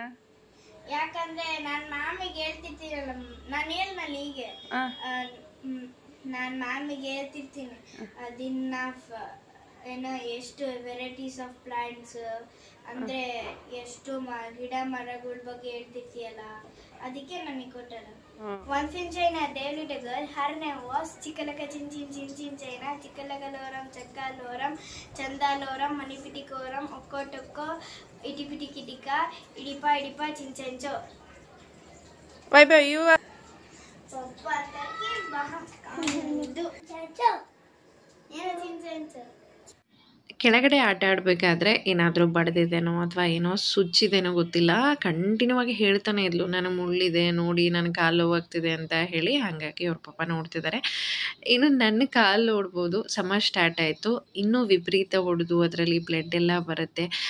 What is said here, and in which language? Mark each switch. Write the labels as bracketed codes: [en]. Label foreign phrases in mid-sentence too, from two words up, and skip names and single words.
[kn] ಯಾಕಂದ್ರೆ ನಾನು ಮ್ಯಾಮಿಗೆ ಹೇಳ್ತಿರ್ತೀನಲ್ಲ, ನಾನು ಹೇಳ್ನಲ್ಲ ಹೀಗೆ, ನಾನು ಮ್ಯಾಮಿಗೆ ಹೇಳ್ತಿರ್ತೀನಿ ದಿನ ಏನೋ ಎಷ್ಟು [en] varieties of plants [kn] ಅಂದ್ರೆ ಎಷ್ಟು ಗಿಡ ಮರಗಳ ಬಗ್ಗೆ ಹೇಳ್ತಿರ್ತೀಯಲ್ಲ, ಅದಕ್ಕೆ ನನಗೆ ಕೊಟ್ಟಾರ. [en] Once in China, there lived a girl. Her name was Chikalaka Chin Chin Chin Chin China. Chikalakaloram, Chakkaloram, Chandaloram, Manipitikoram, Okkotokko, Itipitikitika, Idipa Idipa Chinchencho. Bye bye, you are. Popataki Baham. Chacho. Yena Chinchencho. [kn] ಕೆಳಗಡೆ ಆಟ ಆಡಬೇಕಾದ್ರೆ ಏನಾದರೂ ಬಡ್ದಿದ್ದೇನೋ ಅಥವಾ ಏನೋ ಸುಚ್ಚಿದೇನೋ ಗೊತ್ತಿಲ್ಲ, ಕಂಟಿನ್ಯೂ ಆಗಿ ಹೇಳ್ತಾನೆ ಇದ್ಲು, ನನಗೆ ಮುಳ್ಳಿದೆ ನೋಡಿ, ನನ್ನ ಕಾಲು ನೋವಾಗ್ತಿದೆ ಅಂತ ಹೇಳಿ. ಹಾಗಾಗಿ ಅವ್ರ ಪಾಪ ನೋಡ್ತಿದ್ದಾರೆ. ಇನ್ನು ನನ್ನ ಕಾಲು ನೋಡ್ಬೋದು, ಸಮ ಸ್ಟಾರ್ಟ್ ಆಯಿತು. ಇನ್ನೂ ವಿಪರೀತ ಹೊಡೆದು ಅದರಲ್ಲಿ ಬ್ಲಡ್ ಎಲ್ಲ ಬರುತ್ತೆ.